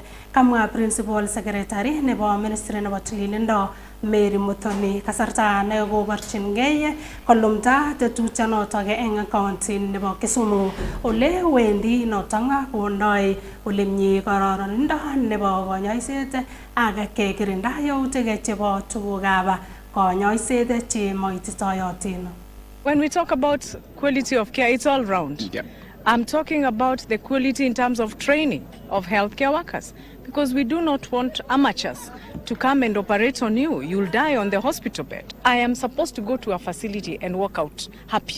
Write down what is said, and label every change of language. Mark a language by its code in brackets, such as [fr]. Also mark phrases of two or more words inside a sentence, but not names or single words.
[kln] Kamwa principal secretary nebo ministry nebo tililindo Mary Muthoni kasarta nekoborchingei kolumda tetutyonotok eng county nebo Kisumu ole wendi notok kondoi ole mie kororonindo nebo konyoiset ak kekirinda yautik chebo tugukab konyoiset chemoititoyotin. [en] When we talk about quality of care, it's all round. Yeah. I'm talking about the quality in terms of training of healthcare workers, because we do not want amateurs to come and operate on you. You'll die on the hospital bed. I am supposed to go to a facility and walk out happy.